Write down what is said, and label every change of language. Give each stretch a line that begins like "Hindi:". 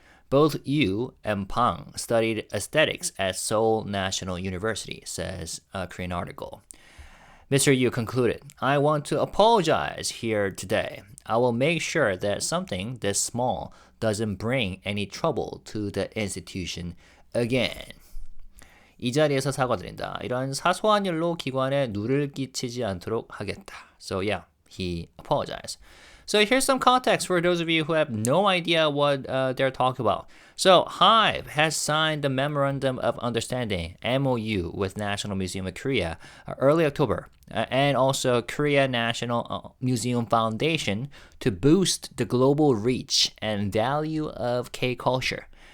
English: Both Yoo and Bang studied aesthetics at Seoul National University, says a Korean article. Mr. Yoo concluded, I want to apologize here today. I will make sure that something this small doesn't bring any trouble to the institution again.
Korean: 이 자리에서 사과드린다. 이런 사소한 일로 기관에 누를 끼치지 않도록 하겠다.
English: So yeah, he apologized. So here's some context for those of you who have no idea what they're talking about. So HYBE has signed the Memorandum of Understanding, MOU, with National Museum of Korea early October, and also Korea National Museum Foundation to boost the global reach and value of K-culture.